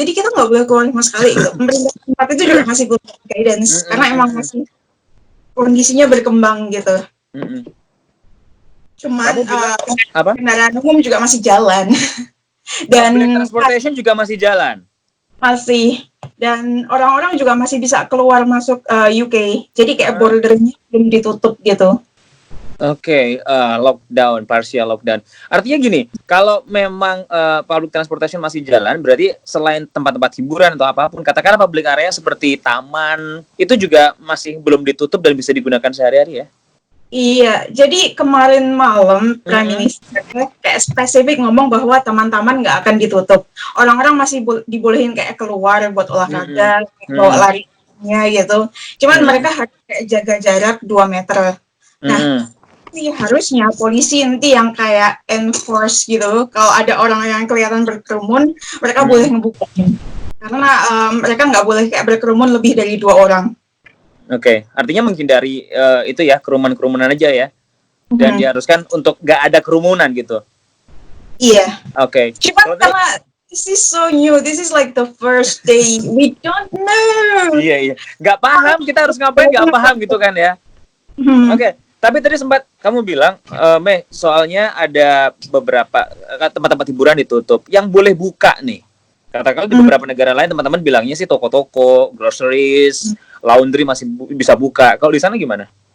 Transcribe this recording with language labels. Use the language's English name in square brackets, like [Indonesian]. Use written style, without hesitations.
[Indonesian] Jadi kita nggak boleh keluar sama sekali. Gitu. Pemerintah setempat itu juga masih belum guidance karena emang masih kondisinya berkembang gitu. Cuman kendaraan umum juga masih jalan. Dan public transportation juga masih jalan. Masih. Dan orang-orang juga masih bisa keluar masuk UK. Jadi kayak bordernya belum ditutup gitu. Oke, lockdown, partial lockdown. Artinya gini, kalau memang public transportation masih jalan, berarti selain tempat-tempat hiburan atau apapun, katakanlah public area seperti taman, itu juga masih belum ditutup dan bisa digunakan sehari-hari ya? Iya, jadi kemarin malam Prime Minister kayak spesifik ngomong bahwa taman-taman nggak akan ditutup. Orang-orang masih dibolehin kayak keluar buat olahraga, bawa larinya gitu. Cuman mereka harus kayak jaga jarak 2 meter. Nah, harusnya polisi nanti yang kayak enforce gitu. Kalau ada orang yang kelihatan berkerumun, mereka boleh ngebuka. Karena mereka nggak boleh kayak berkerumun lebih dari 2 orang. Oke, artinya menghindari itu ya, kerumunan aja ya. Dan diharuskan untuk nggak ada kerumunan gitu. Iya. Oke. Cuma karena [English] this is so new, this is like the first day, we don't know. [Indonesian] Iya. Nggak paham, kita harus ngapain nggak paham gitu kan ya. Oke. Tapi tadi sempat kamu bilang, Mei, soalnya ada beberapa tempat-tempat hiburan ditutup. Yang boleh buka nih, katakanlah di beberapa negara lain teman-teman bilangnya sih toko-toko, groceries, laundry masih bisa buka. Kalau di sana gimana?